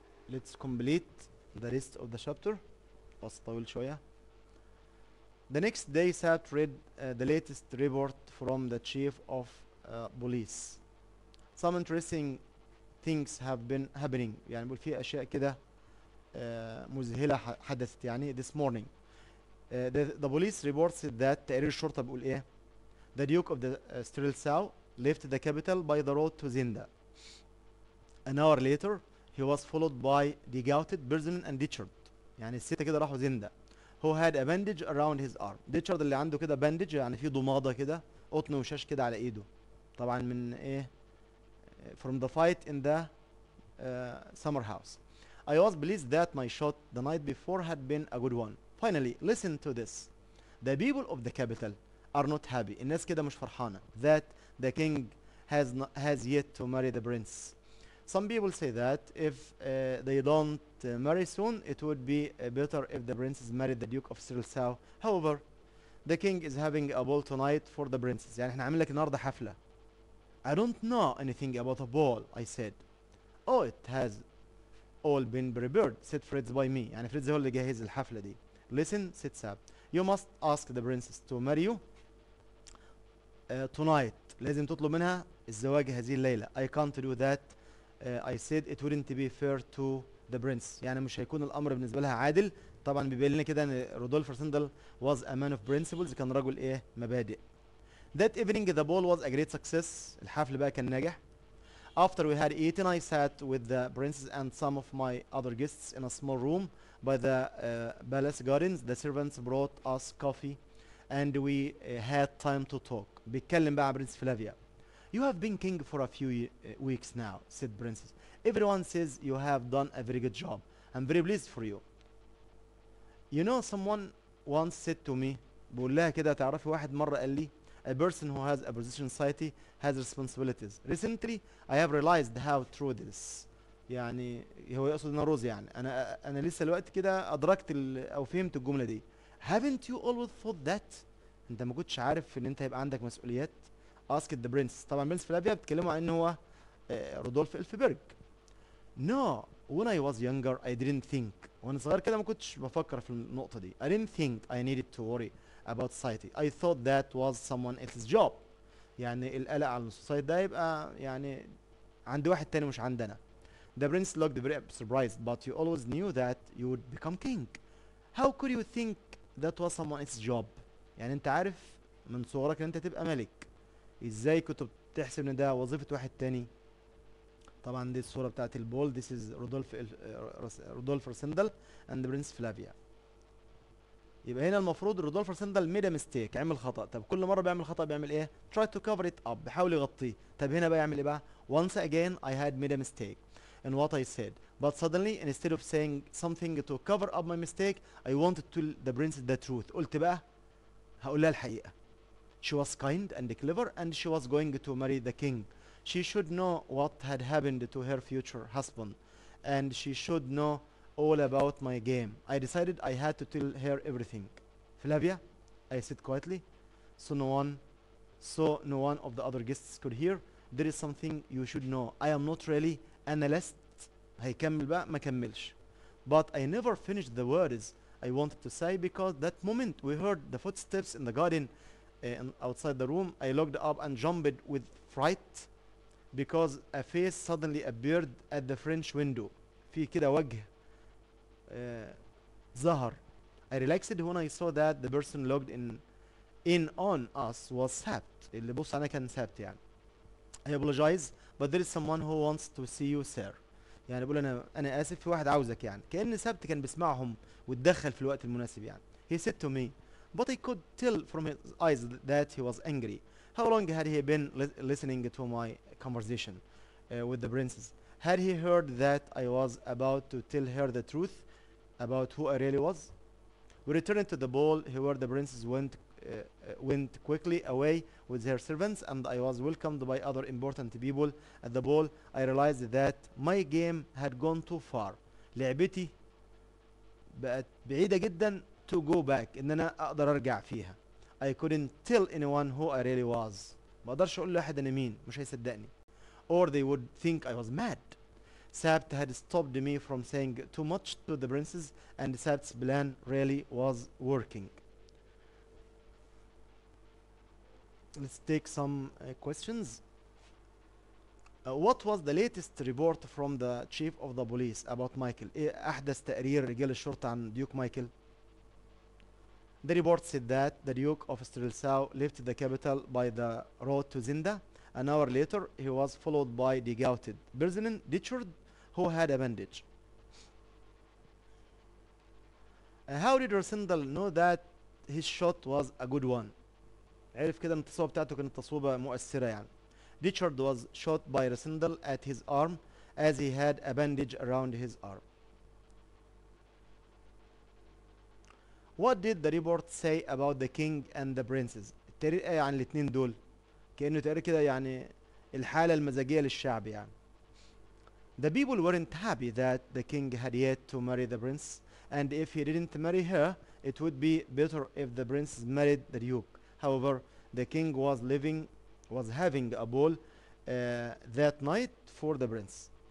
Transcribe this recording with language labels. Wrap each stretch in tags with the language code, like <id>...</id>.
<en>Let's complete the rest of the chapter.</en> <ar>بس طويل شوية.</ar> <en>The next day Sabt read the latest report from the chief of police. Some interesting things have been happening.</en> <ar>يعني بقول في أشياء كده مذهلة حدثت يعني</ar> <en>this morning. The police reports that</en> <ar>تقرير الشرطة بيقول إيه؟</ar> <en>The Duke of the Streltsau left the capital by the road to Zenda. An hour later he was followed by Degauted, Berzen and Ditchard.</en> <ar>يعني الستة كده راحوا زندا.</ar> <en>Who had a bandage around his arm.</en> <ar>Ditchard اللي عنده كده bandage يعني في ضمادة كده قطن وشاش كده على ايده. طبعا من ايه؟</ar> <en>From the fight in the summer house. I was pleased that my shot the night before had been a good one. Finally, listen to this. The people of the capital are not happy.</en> <ar>الناس كده مش فرحانة.</ar> <en>That the king has yet to marry the prince. Some people say that if they don't marry soon, it would be better if the princess married the Duke of Streltsau. However, the king is having a ball tonight for the princess.</en> <ar>يعني احنا عاملين لك النهارده حفلة.</ar> <en>I don't know anything about a ball, I said. Oh, it has all been prepared, said Fritz by me.</en> <ar>يعني فريتز هو اللي جهز الحفلة دي.</ar> <en>Listen, said Sab. You must ask the princess to marry you tonight. لازم تطلب منها الزواج هذه الليلة. I can't do that. I said it wouldn't be fair to the prince.</en> <ar>يعني مش هيكون الامر بالنسبه لها عادل. طبعا بيبين لنا كده ان رودولف رسندل</ar> <en>was a man of principles،</en> <ar>كان رجل ايه مبادئ.</ar> <en>That evening the ball was a great success.</en> <ar>الحفل بقى كان ناجح.</ar> <en>After we had eaten I sat with the princess and some of my other guests in a small room by the palace gardens. The servants brought us coffee and we had time to talk.</en> <ar>بيتكلم بقى عن برنس فلافيا.</ar> <en>You have been king for a few weeks now, said Princess. Everyone says you have done a very good job. I'm very pleased for you. You know, someone once said to me,</en> <ar>بقول لها كده تعرفي واحد مرة قال لي,</ar> <en>a person who has a position in society has responsibilities. Recently, I have realized how true this.</en> <ar>يعني هو يقصد نوروز يعني. أنا لسه الوقت كده أدركت أو فهمت الجملة دي.</ar> <en>Haven't you always thought that?</en> <ar>أنت ما كنتش عارف إن أنت يبقى عندك مسؤوليات؟</ar> <en>asked the prince.</en> <ar>طبعا برنس فلافيا بتكلموا عن ان هو رودولف الفبرج.</ar> <en>No, when I was younger I didn't think.</en> <ar>وانا صغير كده ما كنتش بفكر في النقطة دي.</ar> <en>I didn't think I needed to worry about society. I thought that was someone else's job.</en> <ar>يعني القلق على السوسايتي ده يبقى يعني عند واحد تاني مش عندنا.</ar> <en>The prince looked very surprised, but you always knew that you would become king. How could you think that was someone else's job?</en> <ar>يعني انت عارف من صغرك ان انت تبقى ملك. ازاي كنت بتحسب ان ده وظيفة واحد تاني؟ طبعا دي الصورة بتاعت البول.</ar> <en>This is Rudolf Rassendyll and Prince Flavia.</en> <ar>يبقى هنا المفروض رودولف سندل ميد ميستيك، عمل خطأ. طب كل مرة بيعمل خطأ بيعمل ايه؟</ar> <en>try to cover it up،</en> <ar>بيحاول يغطيه. طب هنا بقى يعمل ايه بقى؟</ar> <en>once again I had made a mistake in what I said, but suddenly instead of saying something to cover up my mistake I wanted to tell the princess the truth.</en> <ar>قلت بقى هقول لها الحقيقة.</ar> <en>She was kind and clever and she was going to marry the king. She should know what had happened to her future husband and she should know all about my game. I decided I had to tell her everything. Flavia, I said quietly, so no one of the other guests could hear. There is something you should know. I am not really analyst.</en> <ar>هيكمل بقى ما كملش.</ar> <en>But I never finished the words I wanted to say because that moment we heard the footsteps in the garden outside the room. I looked up and jumped with fright because a face suddenly appeared at the French window.</en> <ar>في كده وجه ظهر.</ar> <en>I relaxed when I saw that the person looked in on us was Sabt.</en> <ar>اللي بص علينا كان سابت يعني.</ar> <en>I apologize but there is someone who wants to see you sir.</en> <ar>يعني بقول انا اسف في واحد عاوزك يعني. كأن سابت كان بيسمعهم واتدخل في الوقت المناسب يعني.</ar> <en>He said to me but I could tell from his eyes that he was angry. How long had he been listening to my conversation with the princess? Had he heard that I was about to tell her the truth about who I really was? We returned to the ball where the princess went quickly away with her servants and I was welcomed by other important people at the ball. I realized that my game had gone too far.</en> <ar>لعبتي بقت بعيدة جدا</ar> <en>to go back،</en> <ar>ان انا اقدر ارجع فيها.</ar> <en>I couldn't tell anyone who I really was.</en> <ar>ما اقدرش اقول لواحد انا مين، مش هيصدقني.</ar> <en>Or they would think I was mad. Sabt had stopped me from saying too much to the princess and Sabt's plan really was working. Let's take some questions. What was the latest report from the chief of the police about Michael?</en> <ar>ايه احدث تقرير رجال الشرطة عن ديوك مايكل؟</ar> <en>The report said that the Duke of Streltsau left the capital by the road to Zenda. An hour later, he was followed by the gouted prisoner Richard, who had a bandage. How did Rosendal know that his shot was a good one?</en> <ar>عرف كده ان التصويبة بتاعته كانت تصويبة مؤثرة يعني.</ar> <en>Richard was shot by Rosendal at his arm as he had a bandage around his arm. What did the report say about the king and the princess?</en> <ar>التقرير ايه عن الاتنين دول؟ كأنه تقرير كده يعني الحالة المزاجية للشعب يعني.</ar> <en>The people weren't happy that the king had yet to marry the prince, and if he didn't marry her, it would be better if the prince married the duke. However, the king was having a ball that night for the prince.</en>